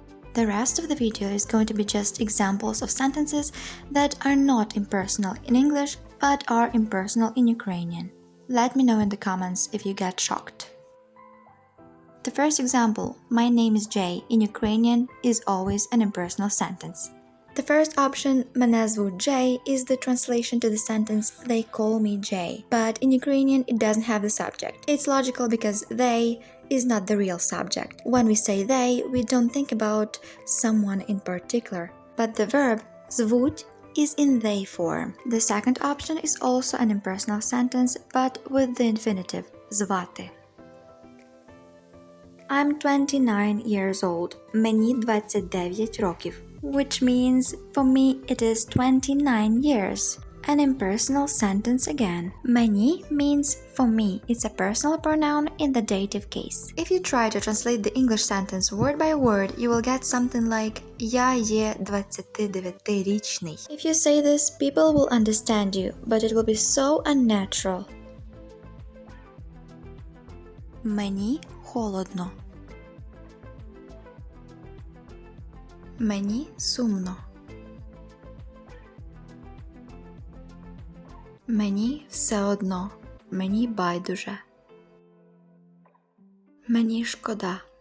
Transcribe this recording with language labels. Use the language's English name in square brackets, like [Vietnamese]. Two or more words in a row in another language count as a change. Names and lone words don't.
[English] The rest of the video is going to be just examples of sentences that are not impersonal in English but are impersonal in Ukrainian. Let me know in the comments if you get shocked. The first example, my name is Jay, in Ukrainian is always an impersonal sentence. The first option, [Ukrainian] мене звуть [English] Jay, is the translation to the sentence they call me Jay. But in Ukrainian it doesn't have the subject. It's logical because they is not the real subject. When we say they, we don't think about someone in particular. But the verb звуть is in they form. The second option is also an impersonal sentence but with the infinitive звати. I'm 29 years old. [Ukrainian] Мені 29 років. [English] Which means, for me, it is 29 years. An impersonal sentence again. Мені means for me. It's a personal pronoun in the dative case. If you try to translate the English sentence word by word, you will get something like [Ukrainian] Я є 29-річний. [English] If you say this, people will understand you, but it will be so unnatural. [Ukrainian] Мені холодно. Мені сумно. Мені все одно. Мені байдуже. Мені шкода.